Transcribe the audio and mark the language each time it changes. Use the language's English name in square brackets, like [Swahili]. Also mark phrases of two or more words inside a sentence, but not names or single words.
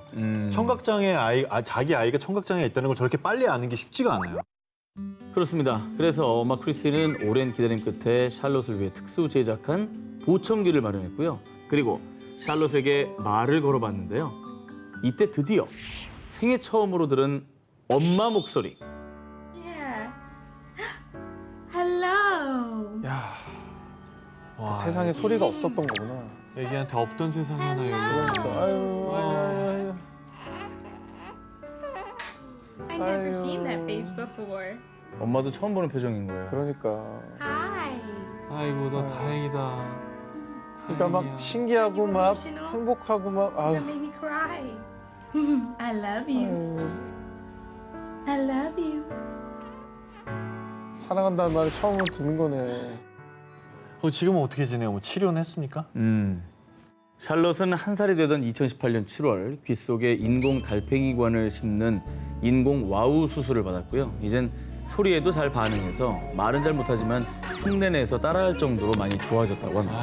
[Korean] 청각장애 자기 아이가 청각장애가 있다는 걸 저렇게 빨리 아는 게 쉽지가 않아요. 그렇습니다. 그래서 엄마 크리스틴은 오랜 기다림 끝에 샬럿을 위해 특수 제작한 보청기를 마련했고요. 그리고 샬럿에게 말을 걸어봤는데요. 이때 드디어 생애 처음으로 들은 엄마 목소리. [English] Yeah. Hello. [Korean] 야, 와, 세상에 소리가 없었던 거구나. 애기한테 없던 세상이 하나 열려. 그러니까, 아유. [English] I never seen that face before. [Korean] 엄마도 처음 보는 표정인 거예요. 그러니까. Hi. 아이고 너 다행이다. 그러니까 막 신기하고 막 행복하고 막 That 아유. [English] made me cry. I love you. I love you. [Korean] 사랑한다는 말을 처음으로 듣는 거네. 지금은 어떻게 지내요? 뭐 치료는 했습니까? 샬럿은 1살이 되던 2018년 7월 귀 속에 인공 달팽이관을 심는 인공 와우 수술을 받았고요. 이젠 소리에도 잘 반응해서 말은 잘 못하지만 흉내내서 따라할 정도로 많이 좋아졌다고 합니다.